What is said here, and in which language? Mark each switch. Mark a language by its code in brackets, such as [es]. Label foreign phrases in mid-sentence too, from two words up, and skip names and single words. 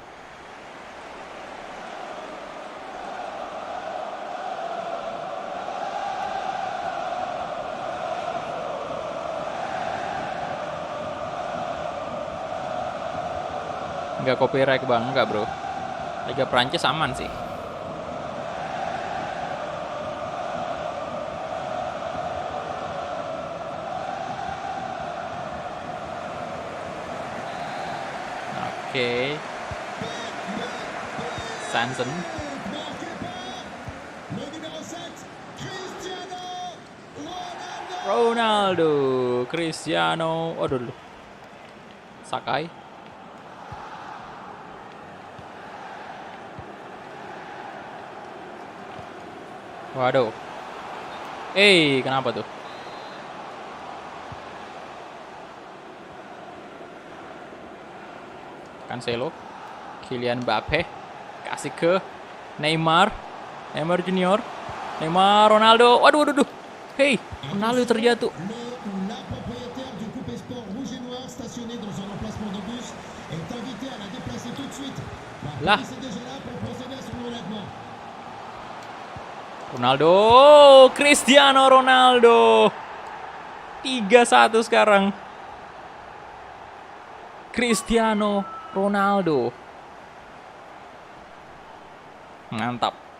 [id] Nggak copyright bang, nggak bro. Liga Prancis aman sih. Oke. Sanson. [fr] Marqué par le numéro 7, Cristiano Ronaldo. [id] Ronaldo. Cristiano. Waduh dulu. Sakai. Waduh. Kenapa tuh? Cancelo. Kylian Mbappe. Kasih ke Neymar. Neymar Junior. Neymar, Ronaldo. Waduh. Ronaldo terjatuh. [fr] La propriétaire du Coupé Sport Rouge et Noir stationné dans un emplacement de bus est invité à la déplacer tout de suite. La Là. police est déjà là pour procéder à son enlèvement. [id] Ronaldo, Cristiano Ronaldo. 3-1 sekarang. Cristiano Ronaldo. Mantap.